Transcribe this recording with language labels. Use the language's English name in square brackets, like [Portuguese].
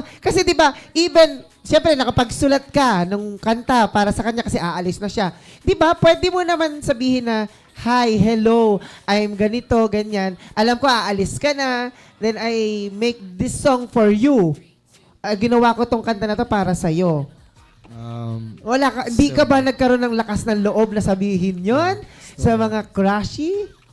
[Filipino] Kasi 'di ba, even siyempre nakapagsulat ka ng kanta para sa kanya kasi aalis na siya. 'Di ba? Pwede mo naman sabihin na, [English] "Hi, hello, I'm [Filipino] ganito, ganyan. Alam ko aalis ka na, [English] then I make this song for you. [Filipino] Ginawa ko tong kanta na to para sa iyo." Wala ka, di ka ba nagkaroon ng lakas ng loob na sabihin 'yon sa mga crushy?